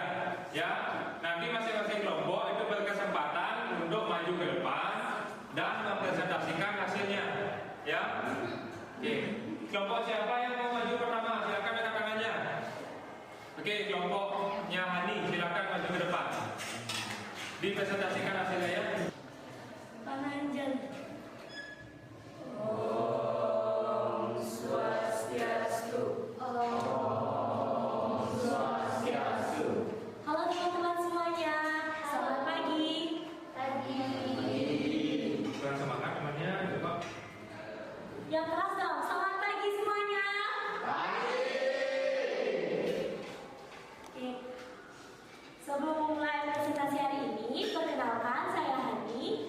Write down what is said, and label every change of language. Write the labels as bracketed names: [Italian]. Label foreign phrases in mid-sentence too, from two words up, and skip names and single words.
[Indonesian] Ya, nanti masing-masing kelompok itu berkesempatan untuk maju ke depan dan mempresentasikan hasilnya. Ya, oke. Kelompok siapa yang mau maju pertama? Silakan angkat tangannya. Oke, kelompoknya Hani, silakan maju ke depan. Dipresentasikan hasilnya ya. Pananjal. Om Swastiastu. Om Swastiastu. Halo teman-teman semuanya, selamat pagi. Kurang semangat temannya, coba. Yang keras dong, selamat pagi semuanya. Oke. Sebelum mulai presentasi hari ini, perkenalkan saya Hani.